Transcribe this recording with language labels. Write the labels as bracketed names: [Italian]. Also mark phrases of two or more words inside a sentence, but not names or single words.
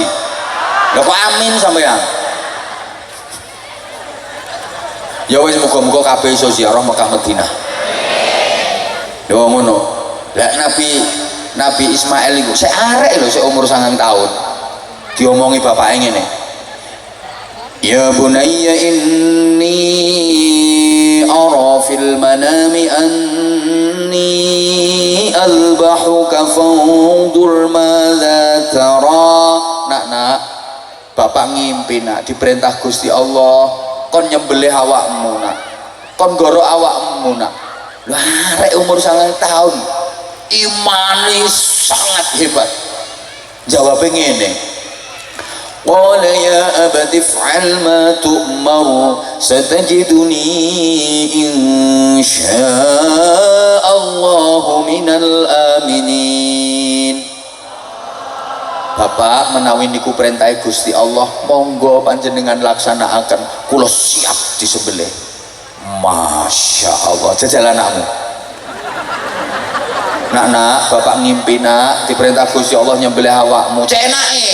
[Javanese] Lho kok amin sampean? Ya wis muga-muga kabeh iso ziarah Mekah Madinah. Yo ngono. Lah Nabi Ismail iku sik arek lho, sik umur 9 tahun. Diomongi bapake ngene. [Arabic] يا بني إني أرى في المنام أني أذبحك فانظر ماذا ترى. [Javanese] Nak bapak ngimpi nak diperintah Gusti Allah kon nyembelih awakmu nak, kon goro awakmu nak. Lho arek umur 9 tahun imane sangat hebat. Jawabnya ngene, [Arabic] قال يا أبت افعل ما تؤمر ستجدني إن شاء الله من الآمنين. [Javanese] Pak menawi niku perintah Gusti Allah, monggo panjenengan laksanakaken, kula siap disembelih. [Arabic] ما شاء الله, [Javanese] jajal anakmu. Nak, bapak ngimpi nak, diperintah Gusti Allah nyembelih awakmu. Cek enake.